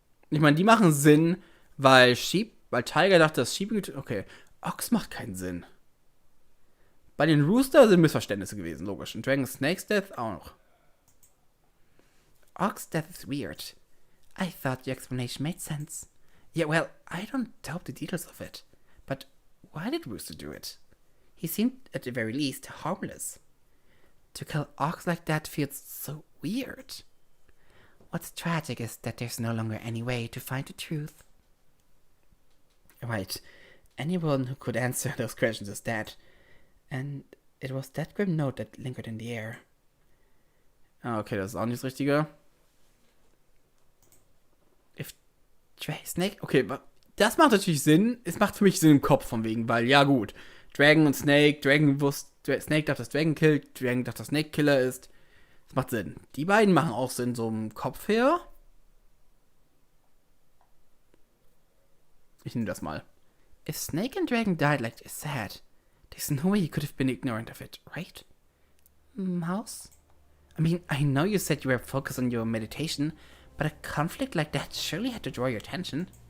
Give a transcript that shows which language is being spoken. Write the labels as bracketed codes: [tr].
[de] Ich meine, die machen Sinn, weil Tiger dachte, dass Sheep... Okay, Ox macht keinen Sinn. Bei den Rooster sind Missverständnisse gewesen, logisch. Und Dragon Snake's Death auch noch. [en] Ox's death is weird. I thought your explanation made sense. Yeah, well, I don't doubt the details of it. But why did Rooster do it? He seemed, at the very least, harmless. To kill Ox like that feels so weird. What's tragic is that there's no longer any way to find the truth. Right. Anyone who could answer those questions is dead. And it was that grim note that lingered in the air. [de] Okay, das ist auch nicht das Richtige. [en] If Snake... [de] Okay, das macht natürlich Sinn. Es macht für mich Sinn im Kopf von wegen, weil, ja gut, Dragon und Snake, Snake dachte, dass Dragon killt, Dragon dachte, dass Snake Killer ist. Das macht Sinn. Die beiden machen auch Sinn, so im Kopf her. Ich nehme das mal. [en] If Snake and Dragon died like it's sad, there's no way you could have been ignorant of it, right? Mouse? I mean, I know you said you were focused on your meditation, but a conflict like that surely had to draw your attention.